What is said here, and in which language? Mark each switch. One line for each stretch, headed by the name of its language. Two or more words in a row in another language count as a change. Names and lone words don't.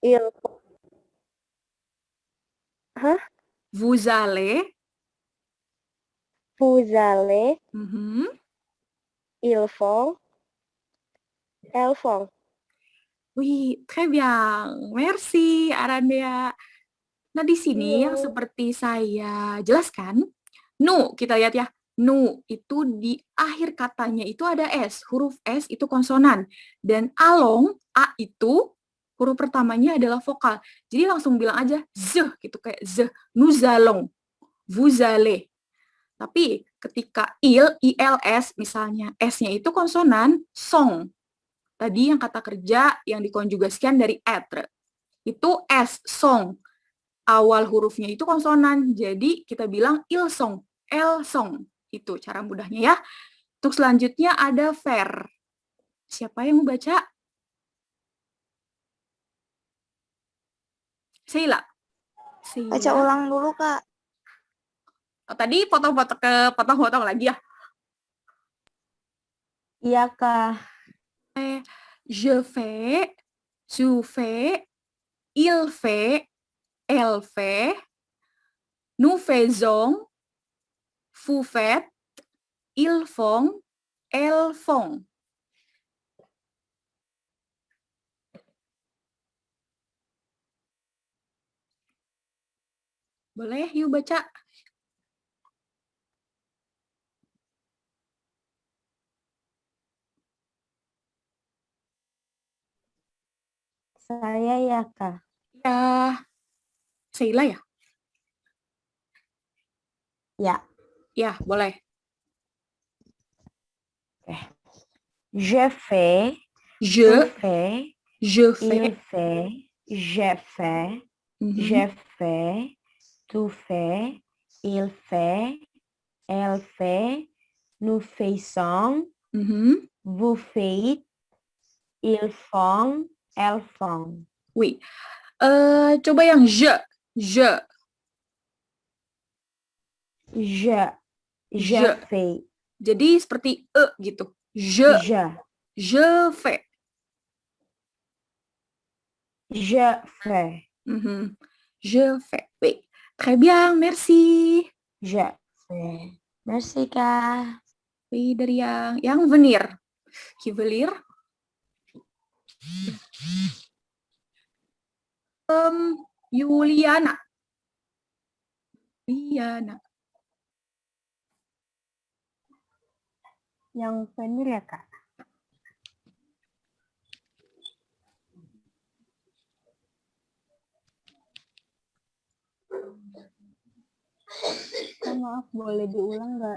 French: Hah? Vous allez. Vous allez. Ils font. Elles font. Wih, très bien. Merci, Arandea.
Indonesian: Nah, di sini yang seperti saya jelaskan, nu, kita lihat ya, nu itu di akhir katanya itu ada S, huruf S itu konsonan, dan along, A itu huruf pertamanya adalah vokal. Jadi langsung bilang aja z gitu, kayak z,
French: nous allons, vous allez.
Indonesian: Tapi ketika ILS misalnya, S-nya itu konsonan, song. Tadi yang kata kerja yang dikonjugasikan dari être. Itu S, song. Awal hurufnya itu konsonan, jadi kita bilang
French: il song, el song.
Indonesian: Itu cara mudahnya ya. Untuk selanjutnya ada faire. Siapa yang mau baca? Sheila. Baca ulang dulu, Kak. Oh, tadi potong-potong lagi ya? Iya, Kak.
French: Je fais, tu fais, il fait, elle fait, nous faisons, vous faites, ils font, elles font.
Indonesian: Boleh, yuk baca. Saya ya, Kak. Ya. Sheila ya? Ya. Ya, boleh.
French: Je fais. Je fais. Je Il fais. fait. Je fais. Je fais. Tu fais. Il fait. Elle fait. Nous faisons. Vous faites. Ils font. Elles font.
Indonesian: Wih. Coba yang je. Je.
French: Je fais.
Indonesian: Jadi seperti gitu.
French: Je. Je fais. Je fais. Je fais. Oui. Très bien, merci. Je fais. Merci, Kak. Oui,
Indonesian: dari yang venir.
French: Qui veut lire?
Indonesian: Yuliana. Yang venir ya, Kak? Maaf, boleh diulang nggak?